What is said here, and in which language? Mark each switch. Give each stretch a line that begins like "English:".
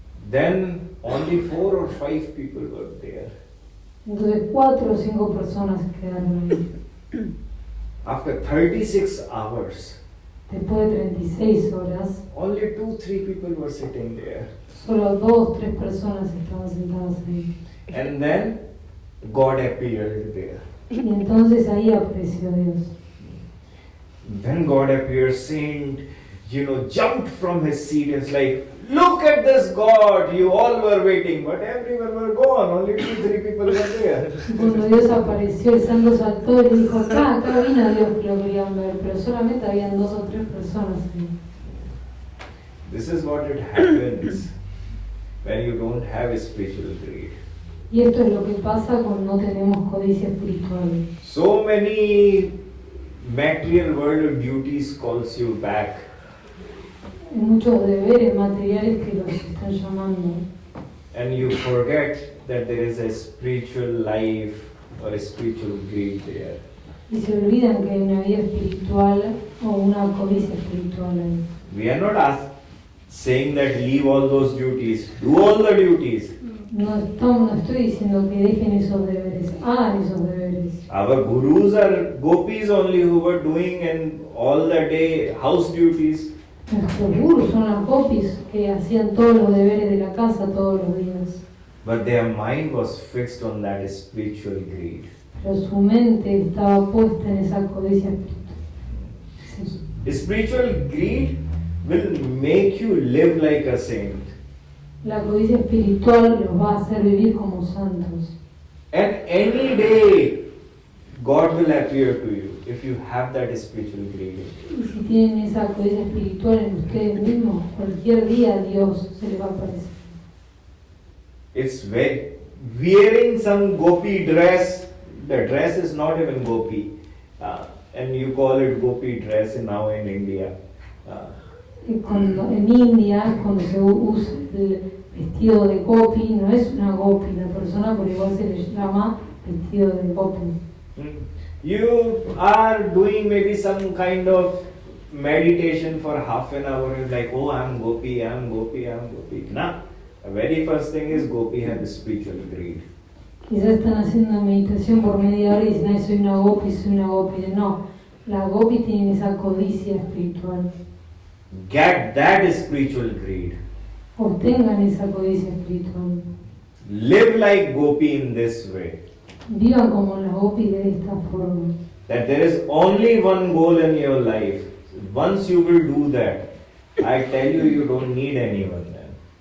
English: Then only 4 or 5 people were there.
Spanish: Entonces 4 o 5 personas se quedaron ahí.
English: After 36 hours,
Spanish: Después de 36 horas,
English: only 2-3 people were sitting there.
Spanish: solo 2 o 3 personas estaban sentadas ahí.
English: And then God appeared there.
Spanish: Y entonces ahí apareció Dios.
English: Then God appeared, saint, jumped from his seat. It's like, look at this God, you all were waiting, but everyone were gone, only 2-3 people were there.
Spanish: Cuando Dios apareció, el santo saltó y le dijo, acá vino Dios que lo querían ver, pero solamente habían 2 o 3 personas ahí.
English: This is what it happens when you don't have a spiritual greed.
Spanish: Y esto es lo que pasa cuando no tenemos codicia espiritual.
English: So many material world duties calls you back.
Spanish: Hay muchos deberes materiales que los están llamando.
English: And you forget that there is a spiritual life or a spiritual greed there.
Spanish: Y se olvidan que hay una vida espiritual o una codicia espiritual ahí.
English: We are not saying that leave all those duties, do all the duties.
Spanish: No estoy diciendo que dejen esos deberes, hagan esos deberes.
English: Our gurus are gopis only who were doing and all the day house duties.
Spanish: Nuestros gurus son las gopis que hacían todos los deberes de la casa todos los días.
English: But their mind was fixed on that spiritual greed.
Spanish: Pero su mente estaba puesta en esa codicia espiritual. Sí.
English: Spiritual greed will make you live like a saint.
Spanish: La codicia espiritual los va a hacer vivir como santos.
English: And any day, God will appear to you if you have that spiritual greed.
Spanish: Y si tienen esa codicia espiritual en ustedes mismos, cualquier día Dios se les va a aparecer.
English: It's wearing some gopi dress. The dress is not even gopi, and you call it gopi dress now in India.
Spanish: En India, cuando se usa el vestido de gopi, no es una gopi la persona, por igual se le llama vestido de gopi.
English: You are doing maybe some kind of meditation for half an hour, and like, oh, I'm gopi, I'm gopi, I'm gopi. Nah, the very first thing is gopi has spiritual greed.
Spanish: Quizás están haciendo una meditación por media hora y dicen, ay, soy una gopi, soy una gopi. No, la gopi tiene esa codicia espiritual.
English: Get that spiritual greed.
Spanish: Obtengan esa codicia espiritual.
English: Live like gopi in this way.
Spanish: Vivan como las gopis de esta forma.
English: That there is only one goal in your life. Once you will do that, I tell you, you don't need anyone then.